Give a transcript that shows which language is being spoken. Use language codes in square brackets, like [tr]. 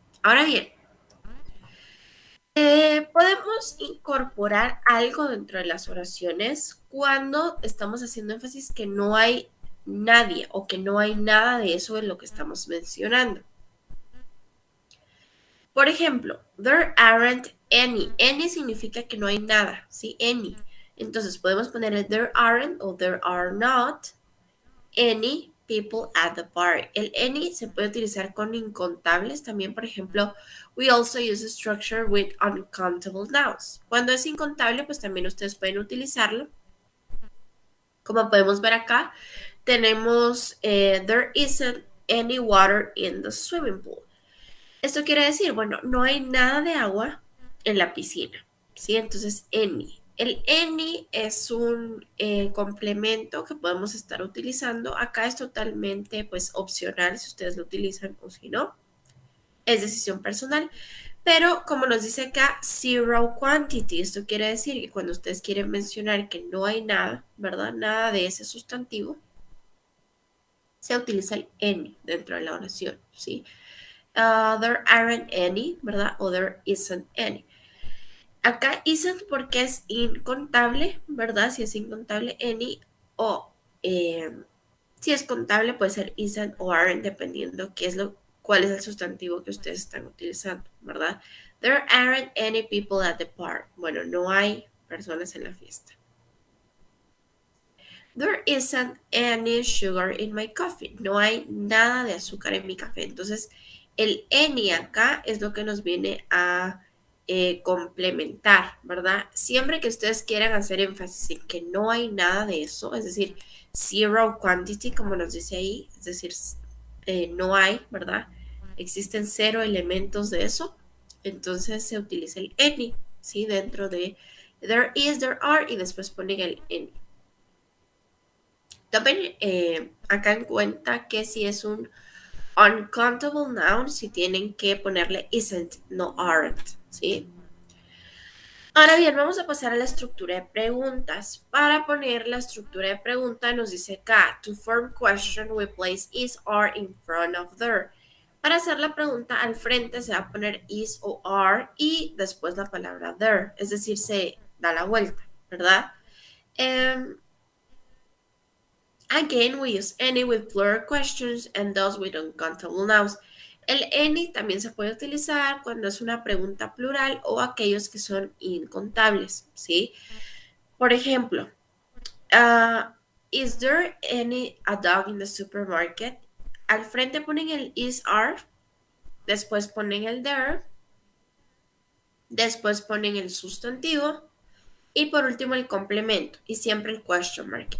[es] Ahora bien, podemos incorporar algo dentro de las oraciones cuando estamos haciendo énfasis que no hay nadie o que no hay nada de eso en lo que estamos mencionando. Por ejemplo, [en] there aren't any. [es] Any significa que no hay nada, ¿sí? [en] Any. [es] Entonces podemos poner el [en] there aren't o there are not any people at the party. [es] El any se puede utilizar con incontables también, por ejemplo, [en] we also use a structure with uncountable nouns. [es] Cuando es incontable, pues también ustedes pueden utilizarlo. Como podemos ver acá, tenemos [en] there isn't any water in the swimming pool. [es] Esto quiere decir, bueno, no hay nada de agua en la piscina, ¿sí? Entonces, any. El any es un complemento que podemos estar utilizando. Acá es totalmente, pues, opcional si ustedes lo utilizan o si no. Es decisión personal. Pero, como nos dice acá, [en] zero quantity. [es] Esto quiere decir que cuando ustedes quieren mencionar que no hay nada, ¿verdad? Nada de ese sustantivo, se utiliza el any dentro de la oración, ¿sí? [en] There aren't any, [es] ¿verdad? O [en] there isn't any. [es] Acá isn't porque es incontable, ¿verdad? Si es incontable, any o eh, si es contable puede ser isn't o aren't dependiendo cuál es el sustantivo que ustedes están utilizando, ¿verdad? [en] There aren't any people at the park. [es] Bueno, no hay personas en la fiesta. [en] There isn't any sugar in my coffee. [es] No hay nada de azúcar en mi café. Entonces, el any acá es lo que nos viene a complementar, ¿verdad? Siempre que ustedes quieran hacer énfasis en que no hay nada de eso, es decir, [en] zero quantity, [es] como nos dice ahí, es decir, no hay, ¿verdad? Existen cero elementos de eso. Entonces se utiliza el any, ¿sí? Dentro de [en] there is, there are [es] y después ponen el any. Tomen acá en cuenta que si es un [en] uncountable noun, [es] si tienen que ponerle isn't, no aren't, ¿sí? Ahora bien, vamos a pasar a la estructura de preguntas. Para poner la estructura de pregunta nos dice acá, [en] to form question we place is, are in front of there. [es] Para hacer la pregunta al frente se va a poner is o are y después la palabra there, es decir, se da la vuelta, ¿verdad? [en] Em, Again, we use any with plural questions and those with uncountable nouns. [es] El any también se puede utilizar cuando es una pregunta plural o aquellos que son incontables, ¿sí? Por ejemplo, [en] uh, is there a dog in the supermarket? [es] Al frente ponen el is, are, después ponen el there, después ponen el sustantivo y por último el complemento y siempre el question mark.